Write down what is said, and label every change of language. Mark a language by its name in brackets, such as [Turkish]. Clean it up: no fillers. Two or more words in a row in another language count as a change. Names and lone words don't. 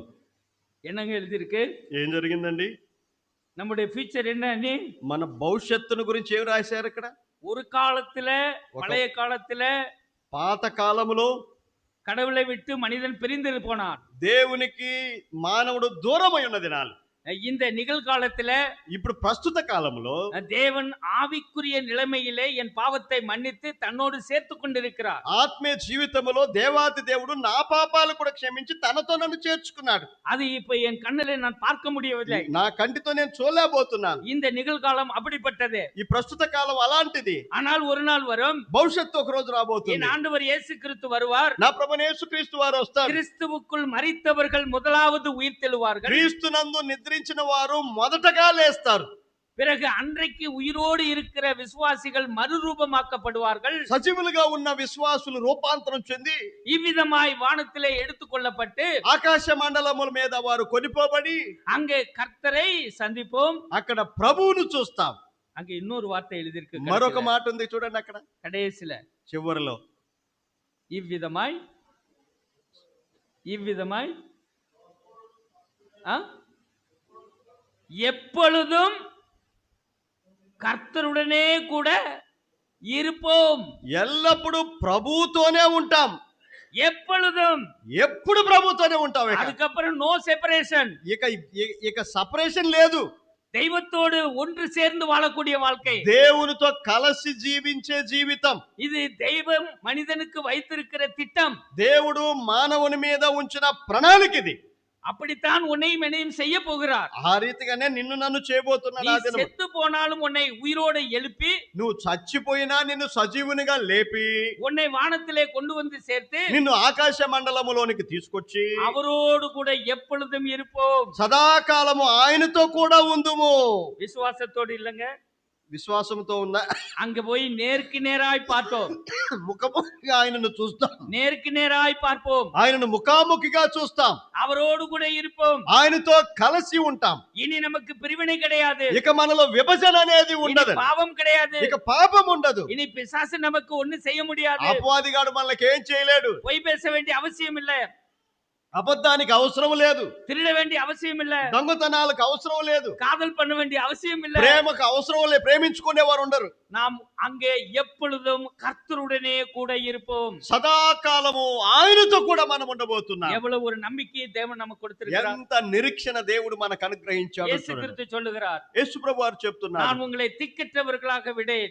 [Tamil] என்னங்க எழுதியிருக்கு? [Telugu] ఏం జరిగిందండి? [Tamil] நம்முடைய ஃபியூச்சர் என்ன? [Telugu] మన భవిష్యత్తును గురించి ఏం రాశారు ఇక్కడ? [Tamil] ஒரு காலத்துல, பழைய காலத்துல [Telugu] పాత కాలములో [Tamil] கடவுளை விட்டு மனிதன் பிரிந்து போனான். [Telugu] దేవునికి మానవుడు దూరమై ఉన్న దినాలు. [Tamil] இந்த நிகழ்காலத்துல [Telugu] ఇప్పుడు ప్రస్తుత కాలంలో [Tamil] தேவன் ஆவிக்குரிய நிலைமையிலே என் பாவத்தை மன்னித்து தன்னோடு சேர்த்து கொண்டிருக்கிறார். [Telugu] ఆత్మీయ జీవితంలో దేవాతి దేవుడు నా పాపాలు కూడా క్షమించి తనతో నన్ను చేర్చుకున్నాడు. [Tamil] அது இப்ப என் கண்ணிலே நான் பார்க்க முடியவில்லை. [Telugu] నా కంటితో నేను చూడలేకపోతున్నాను. [Tamil] இந்த நிகழ்காலம் அப்படிப்பட்டது. [Telugu] ఈ ప్రస్తుత కాలం అలాంటిది. [Tamil] ஆனால் ஒரு நாள் வரும், [Telugu] భవిష్యత్తు ఒక రోజు [Tamil] என் [Telugu] రాబోతుంది. [Tamil] ஆண்டவர் இயேசு கிறிஸ்து வருவார். [Telugu] నా ప్రభువైన యేసుక్రీస్తు వారు వస్తారు. [Tamil] கிறிஸ்துவுக்குள் மரித்தவர்கள் முதலாவது உயிர்த்தெழுவார்கள். [Telugu] క్రీస్తునందు నిద్రించిన వారు మొదటగా లేస్తారు. [Tamil] பிறகு அன்றைக்கு உயிரோடு இருக்கிற விசுவாசிகள் மறுரூபமாக்கப்படுவார்கள். [Telugu] సజీవులుగా ఉన్న విశ్వాసులు రూపాంతరం చెంది [Tamil] இவ்விதமாய் வானத்திலே எடுத்துக்கொள்ளப்பட்டு [Telugu] ఆకాశ మండలముల మీద వారు కొనిపోబడి [Tamil] அங்கே கர்த்தரை சந்திப்போம். [Telugu] అక్కడ ప్రభువును చూస్తాం. [Tamil] அங்க இன்னொரு வார்த்தை எழுதியிருக்கு. [Telugu] మరొక మాట ఉంది చూడండి అక్కడ [Tamil] கடைசில [Telugu] చివరిలో [Tamil] இவ்விதமாய் எப்பொழுதும் கர்த்தருடனே கூட இருப்போம். [Telugu] ఎల్లప్పుడూ ప్రభువుతోనే ఉంటాం. [Tamil] எப்பொழுதும், [Telugu] ఎప్పుడు ప్రభువుతోనే ఉంటాం. [Tamil] அதுக்கப்புறம் [English] no separation. [Telugu] ఇక సపరేషన్ లేదు. [Tamil] தெய்வத்தோடு ஒன்று சேர்ந்து வாழக்கூடிய வாழ்க்கை. [Telugu] దేవునితో కలిసి జీవించే జీవితం. [Tamil] இது தெய்வம் மனிதனுக்கு வைத்திருக்கிற திட்டம். [Telugu] దేవుడు మానవుని మీద ఉంచిన ప్రణాళిక ఇది. [Tamil] அப்படித்தான் உன்னையும் என்னையும் செய்ய போகிறார். [Telugu] ఆ రీతిగానే నిన్ను నన్ను చేయబోతున్నాడు. [Tamil] நீ செத்து போனாலும் உன்னை உயிரோடு எழுப்பி, [Telugu] నువ్వు చచ్చిపోయినా నిన్ను సజీవునిగా లేపి, [Tamil] உன்னை வானத்திலே கொண்டு வந்து சேர்த்து, [Telugu] నిన్ను ఆకాశ మండలములోనికి తీసుకొచ్చి [Tamil] அவரோடு கூட எப்பொழுதும் இருப்போம். [Telugu] సదాకాలము ఆయనతో కూడా ఉందుము. [Tamil] விசுவாசத்தோடு இல்லங்க, [Telugu] విశ్వాసంతో ఉందా? [Tamil] அங்க போய் நேருக்கு நேராய் பார்த்தோம். [Telugu] ముఖాముఖిగా ఆయనను చూస్తాం. [Tamil] நேருக்கு நேராய் பார்ப்போம். [Telugu] ఆయనను ముఖాముఖిగా చూస్తాం. [Tamil] அவரோடு கூட இருப்போம். [Telugu] ఆయనతో కలిసి ఉంటాం. [Tamil] இனி நமக்கு பிரிவினை கிடையாது. [Telugu] ఇక మనలో విభజన అనేది ఉండదు. [Tamil] பாவம் கிடையாது. [Telugu] ఇక పాపం ఉండదు. [Tamil] இனி பிசாசு நமக்கு ஒண்ணும் செய்ய முடியாது. [Telugu] అపవాదిగాడు మనకి ఏం చేయలేడు. [Tamil] பொய் பேச வேண்டிய அவசியம் இல்ல. [Telugu] అబద్ధానికి అవసరం లేదు. [Tamil] திருட வேண்டிய அவசியம் இல்ல. [Telugu] దొంగతనాలకు అవసరం లేదు. [Tamil] காதல் பண்ண வேண்டிய அவசியம் இல்ல. [Telugu] ప్రేమకు అవసరం లేదు. ప్రేమించుకునేవారు ఉండరు. [Tamil] நாம் அங்கே எப்பொழுதும் கர்த்தருடனே கூட இருப்போம். [Telugu] సదాకాలము ఆయనతో కూడా మనం ఉండబోతున్నాం. [Tamil] எவ்வளவு ஒரு நம்பிக்கையை தேவன் நமக்கு கொடுத்திருக்கிறார். [Telugu] ఎంత నిరీక్షణ దేవుడు మనకు అనుగ్రహించాడు. [Tamil] இயேசு கிறிஸ்து சொல்லுகிறார், [Telugu] యేసు ప్రభువు వారు చెప్తున్నారు, [Tamil] நான் உங்களை திக்கற்றவர்களாக விடேன்,